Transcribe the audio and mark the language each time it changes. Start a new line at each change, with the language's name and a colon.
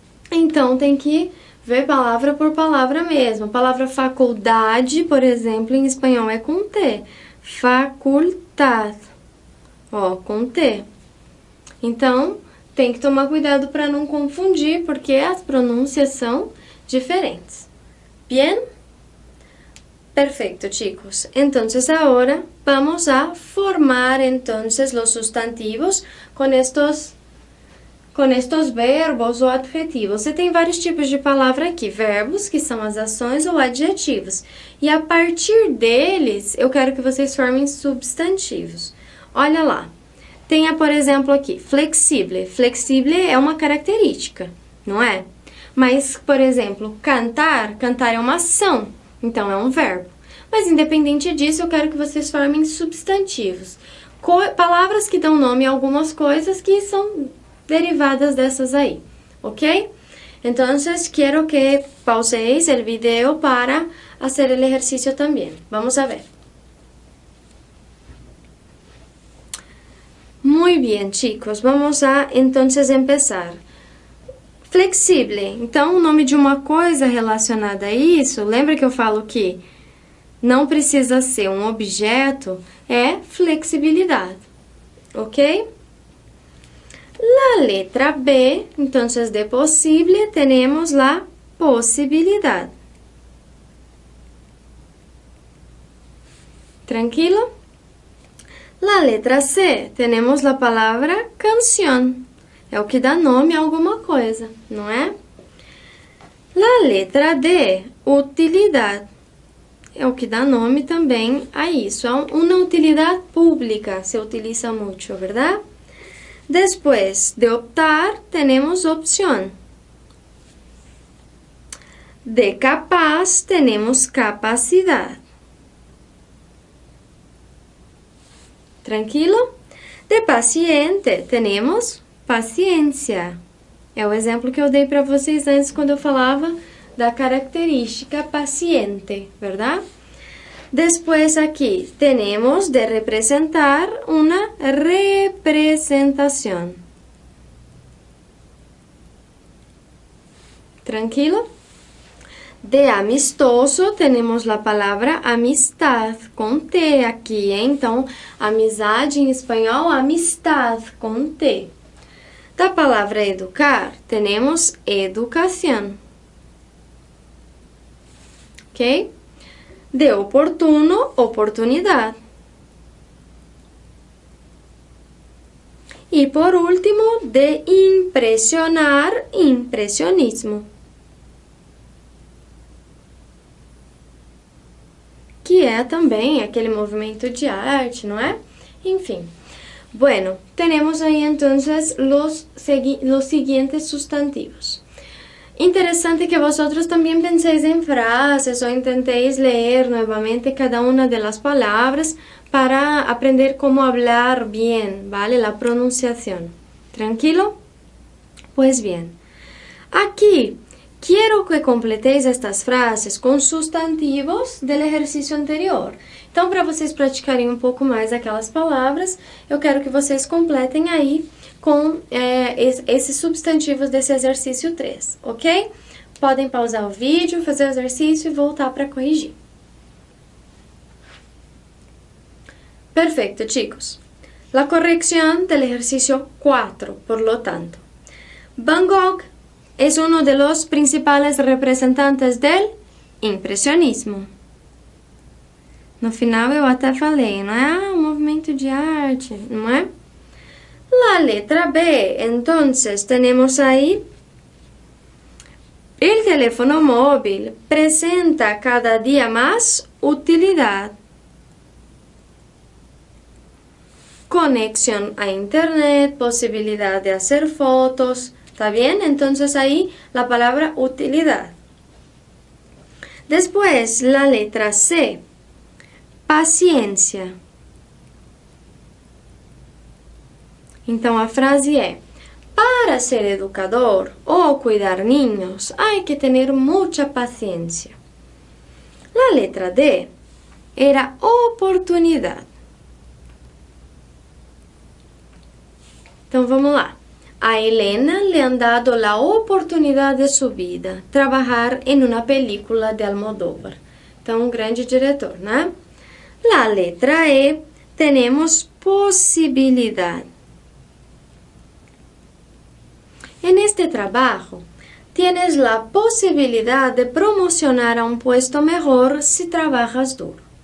Portuguese: Então, tem que ver palavra por palavra mesmo. A palavra faculdade, por exemplo, em espanhol é com T. Facultad. Ó, com T. Então, tem que tomar cuidado para não confundir, porque as pronúncias são diferentes.
Spanish: Bien? Perfecto, chicos. Entonces ahora vamos a formar entonces los sustantivos
Portuguese: com estes verbos ou adjetivos. Você tem vários tipos de palavra aqui, verbos, que são as ações, ou adjetivos. E a partir deles, eu quero que vocês formem substantivos. Olha lá. Tenha, por exemplo, aqui, flexível. Flexível é uma característica, não é? Mas, por exemplo, cantar, cantar é uma ação, então é um verbo. Mas, independente disso, eu quero que vocês formem substantivos. Palavras que dão nome a algumas coisas que são derivadas dessas aí, ok?
Spanish: Entonces, quiero que pauséis el video para hacer el ejercicio también. Vamos a ver. Muy bien, chicos. Vamos a, entonces, empezar. Flexível.
Portuguese: Então, o nome de uma coisa relacionada a isso, lembra que eu falo que não precisa ser um objeto, é flexibilidade, ok?
Spanish: La letra B, entonces de posible tenemos la posibilidad. ¿Tranquilo? La letra C, tenemos la palabra canción.
Portuguese: É o que dá nome a alguma coisa, não é?
Spanish: La letra D,
Portuguese: utilidade. É o que dá nome também a isso. É uma utilidade pública, se utiliza muito,
Spanish: ¿verdad? Después de optar, tenemos opción. De capaz, tenemos capacidad. ¿Tranquilo? De paciente, tenemos paciência.
Portuguese: É o exemplo que eu dei para vocês antes, quando eu falava da característica paciente,
Spanish: ¿verdad? Después aquí tenemos de representar una representación. ¿Tranquilo? De amistoso tenemos la palabra amistad,
Portuguese: com T aqui, hein? Então, amizade em espanhol, amistad, com T. Da palavra
Spanish: educar, tenemos educación. ¿Ok? De oportuno, oportunidad.
Portuguese: E por último, de impressionar, impressionismo. Que é também aquele movimento de arte, não é? Enfim.
Spanish: Bueno, tenemos aí entonces los siguientes sustantivos. Interessante que vosotros también penséis en frases o intentéis leer nuevamente cada una de las palabras para aprender cómo hablar bien, ¿vale? La pronunciación. ¿Tranquilo? Pues bien. Aquí quiero que completéis estas frases com sustantivos del ejercicio anterior.
Portuguese: Então, para vocês praticarem um pouco mais aquelas palavras, eu quero que vocês completem aí com esses substantivos desse exercício 3, ok? Podem pausar o vídeo, fazer o exercício e voltar para corrigir.
Spanish: Perfecto, chicos. La corrección del ejercicio 4, por lo tanto. Van Gogh es uno de los principales representantes del impressionismo.
Portuguese: No final eu até falei, não é? Um movimento de arte, não é?
Spanish: La letra B, entonces tenemos ahí el teléfono móvil presenta cada día más utilidad. Conexión a internet, posibilidad de hacer fotos, ¿está bien? Entonces ahí la palabra utilidad. Después la letra C, paciencia.
Portuguese: Então, a frase é:
Spanish: para ser educador ou cuidar niños, hay que tener mucha paciencia. La letra D era oportunidade.
Portuguese: Então, vamos lá.
Spanish: A Helena le han dado la oportunidad de su vida, trabajar en una película de Almodóvar.
Portuguese: Então, um grande diretor, né?
Spanish: La letra E, tenemos posibilidad. En este trabajo, tienes la posibilidad de promocionar a un puesto mejor si trabajas duro.